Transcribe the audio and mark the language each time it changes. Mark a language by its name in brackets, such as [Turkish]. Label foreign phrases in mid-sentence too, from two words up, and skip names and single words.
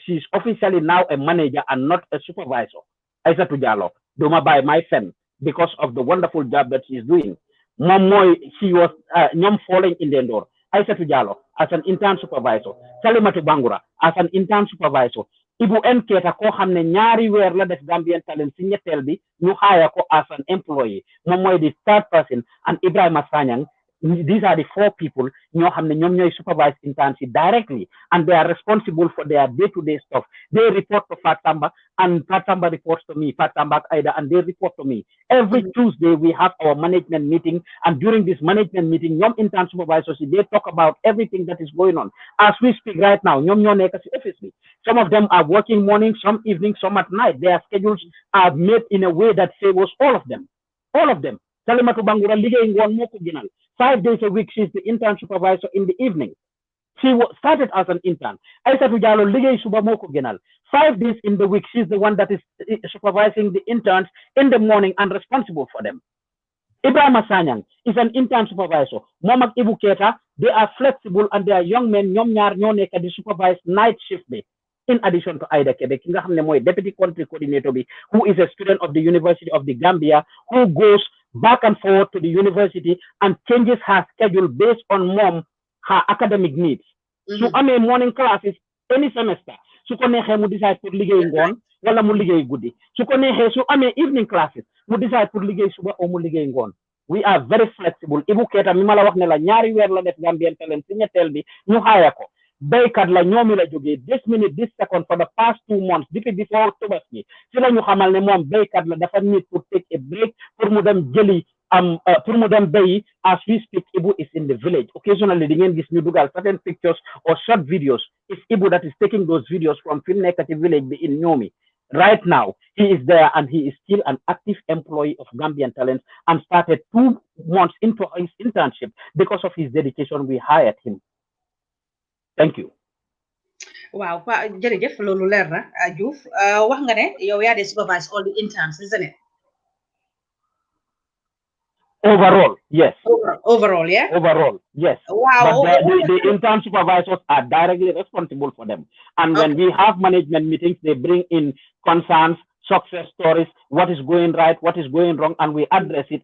[English] She's officially now a manager and not a supervisor. Aissatou Diallo, Doma by my friend, because of the wonderful job that she's doing. Mom she was falling in the door. Aissatou Diallo as an intern supervisor. Salimatu Bangura as an intern supervisor. [Wolof] Ibu Nketa ko xamne ñaari weer la def Gambian Talents ci ñettel bi ñu hire ko [English] as an employee. [Wolof] Mom moy [English] the third person, and Ibrahima Sanyang. These are the 4 people [Wolof] ñoo xam ne ñoom ñooy [English] supervise interns directly, and they are responsible for their day-to-day stuff. They report to Fatamba, and Fatamba reports to me, Fatamba Aida, and they report to me. Every Tuesday we have our management meeting, and during this management meeting, ñoom intern supervisors, they talk about everything that is going on. As we speak right now, [Wolof] ñoom ñoo nekk ci office bi. [English] Some of them are working morning, some evening, some at night. Their schedules are made in a way that favors all of them. All of them. [Wolof] Salimatu Bangura liggéey ngoon moo ko gënal. [English] 5 days a week, she's the intern supervisor in the evening. She started as an intern. [Wolof] Aissatou Diallo liggéey suba moo ko gënal. [English] 5 days in the week, she's the one that is supervising the interns in the morning and responsible for them. Ibrahima Sanyang is an intern supervisor. [Wolof] Moom ak Ibu Keita, [English] they are flexible and they are young men. [Wolof] ñoom ñaar ñoo nekk di [English] supervise night shift [Wolof] bi. [English] In addition to Aida Quebec, [Wolof] ki nga xam ne mooy [English] deputy country coordinator bi, who is a student of the University of the Gambia, who goes back and forth to the university and changes her schedule based on her academic needs. So amee morning classes any semester. [Wolof] Su ko neexee mu decide pour liggéey ngoon wala mu liggéey guddi. Su ko neexee su amee [English] evening classes [Wolof] mu decide pour liggéey suba o mu liggéey ngoon. [English] We are very flexible. [Wolof] Ibu Keita mi ma la wax ne la ñaari weer la def Gambian Talents ci ñetteel bi ñu hire ko. Baykat la ñoomi la jógee [English] this minute this second for the past 2 months [Wolof] depuis before Tabaski ci la ñu xamal ne moom baykat la dafa need pour [English] take a break [Wolof] pour mu dem jëli pour mu dem bayi. [English] As we speak, Ibu is in the village. [Wolof] Occasionally di ngeen gis ñu dugal [English] certain pictures or short videos. It's Ibu that is taking those videos from [Wolof] fi nekk ci village bi [English] in Ñoomi. Right now he is there and he is still an active employee of Gambian Talents and started 2 months into his internship. Because of his dedication we hired him. Thank you. [Wolof] Wow, jërëjëf loolu leer na Joof wax nga ne yow yaa de [English] supervise all the interns, isn't it? Overall, yes. Overall, yeah? Overall, yes. Wow. But the intern supervisors are directly responsible for them. And when we have management meetings, they bring in concerns, success stories, what is going right, what is going wrong, and we address it.